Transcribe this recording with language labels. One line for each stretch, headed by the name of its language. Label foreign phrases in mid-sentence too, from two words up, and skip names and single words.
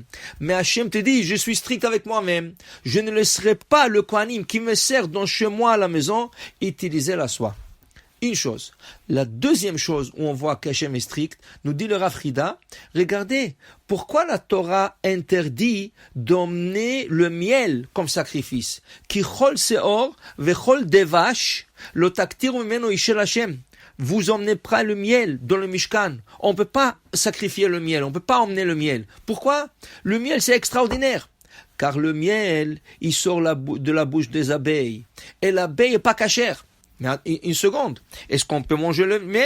French: Mais Hachem te dit, je suis strict avec moi-même. Je ne laisserai pas le Kohanim qui me sert dans chez moi à la maison utiliser la soie. Une chose. La deuxième chose où on voit qu'Hachem est strict, nous dit le Rav Frida, regardez, pourquoi la Torah interdit d'emmener le miel comme sacrifice?
Hebrew: כי כל שאור וכל דבש לא תקטירו ממנו אשה לה.
French: Vous emmenez pas le miel dans le Mishkan. On ne peut pas sacrifier le miel, on ne peut pas emmener le miel. Pourquoi? Le miel, c'est extraordinaire. Car le miel, il sort de la bouche des abeilles. Et l'abeille n'est pas cachère. Mais une seconde, est-ce qu'on peut manger le miel?